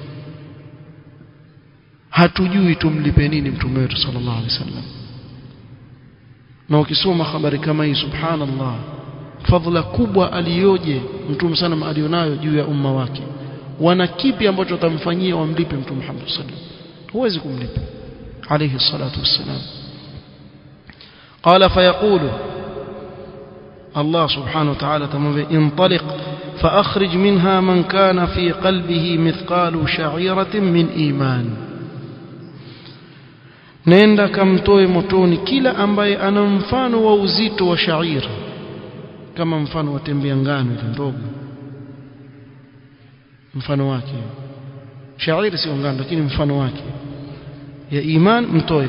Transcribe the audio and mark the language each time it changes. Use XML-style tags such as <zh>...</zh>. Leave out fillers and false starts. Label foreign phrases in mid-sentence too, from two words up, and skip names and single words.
<sw>Hatujui tumlipe nini mtume wetu</sw> <ar>صلى الله عليه وسلم.</ar> <sw>Na ukisoma habari kama hii, subhanallah, fadhila kubwa aliyoje mtume sana alionayo juu ya umma wake. Wana kipi ambacho watamfanyia wamlipe mtume Muhammad</sw> <ar>صلى الله عليه وسلم?</ar> <sw>Huwezi kumlipa</sw> <ar>عليه الصلاة والسلام. قال فيقول الله سبحانه وتعالى انطلق فأخرج منها من كان في قلبه مثقال شعيرة من إيمان.</ar> <sw>nenda kamtoe motoni kila ambaye ana mfano wa uzito wa shaira, kama mfano wa tembea ngano ile ndogo, mfano wake. Shaira sio ngano lakini mfano wake ya iman mtoe.</sw>